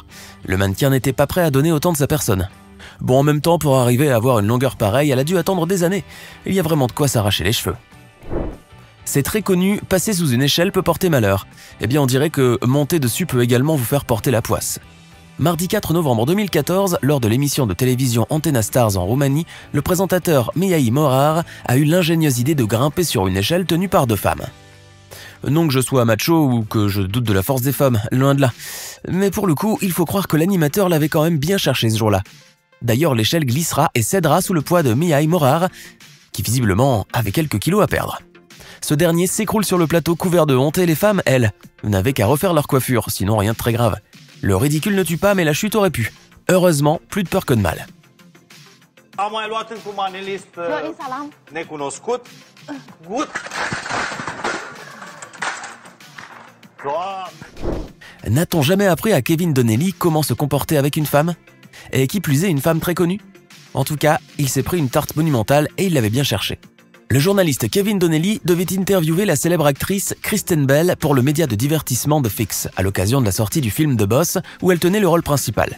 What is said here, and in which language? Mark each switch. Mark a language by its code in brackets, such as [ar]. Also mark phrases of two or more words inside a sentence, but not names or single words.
[fr] Le mannequin n'était pas prêt à donner autant de sa personne. Bon, en même temps, pour arriver à avoir une longueur pareille, elle a dû attendre des années. Il y a vraiment de quoi s'arracher les cheveux. C'est très connu, passer sous une échelle peut porter malheur. Eh bien, on dirait que monter dessus peut également vous faire porter la poisse. Mardi 4 novembre 2014, lors de l'émission de télévision Antena Stars en Roumanie, le présentateur Mihai Morar a eu l'ingénieuse idée de grimper sur une échelle tenue par 2 femmes. Non que je sois macho ou que je doute de la force des femmes, loin de là. Mais pour le coup, il faut croire que l'animateur l'avait quand même bien cherché ce jour-là. D'ailleurs, l'échelle glissera et cédera sous le poids de Mihai Morar, qui visiblement avait quelques kilos à perdre. Ce dernier s'écroule sur le plateau couvert de honte et les femmes, elles, n'avaient qu'à refaire leur coiffure, sinon rien de très grave. Le ridicule ne tue pas, mais la chute aurait pu. Heureusement, plus de peur que de mal. [ro] Am mai luat încă un manelist necunoscut. Gut. [fr] N'a-t-on jamais appris à Kevin Donnelly comment se comporter avec une femme? Et qui plus est une femme très connue? En tout cas, il s'est pris une tarte monumentale et il l'avait bien cherché. Le journaliste Kevin Donnelly devait interviewer la célèbre actrice Kristen Bell pour le média de divertissement The Fix, à l'occasion de la sortie du film The Boss, où elle tenait le rôle principal.